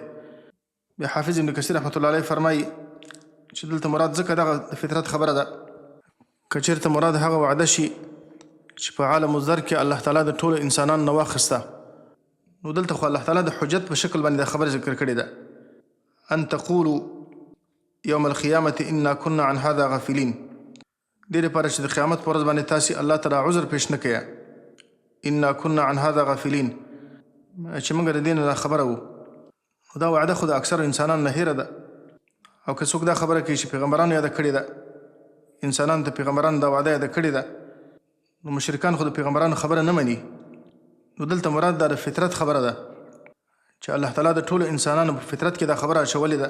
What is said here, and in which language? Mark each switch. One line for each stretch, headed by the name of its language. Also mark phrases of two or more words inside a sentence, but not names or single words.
Pashto: بیا حافظ ابن کثیر
Arabic: رحمت الله علیه
Pashto: فرمایي چې دلته مراد ځکه دغه د فطرت خبره ده، که چېرته مراد هغه وعده شي چې په عالم الذر کې الله تعالی د ټولو انسانانو نه واخیسته، نو دلته خو الله تعالی د حجت په شکل باندې دا خبره ذکر کړې ده
Arabic: ان تقولوا یوم القیامة انا كنا عن هذا غافلین.
Pashto: دې لپاره چې د قیامت په ورځ باندې تاسې الله تعالی عذر پیش نه کړئ،
Arabic: انا كنا عن هذا غافلین،
Pashto: چې موږ د دې نه خبره وو. دا وعده خو د اکثر انسانانو نه هیره ده. او که څوک دا خبره کوي چې پیغمبرانو یاده کړې ده، انسانانو ته پیغمبرانو دا وعده یاده کړې ده، نو مشرکان خو د پیغمبرانو خبره نه مني. نو دلته مراد دا د فطرت خبره ده چې الله تعالی د ټولو انسانانو په فطرت کې دا خبره اچولې ده.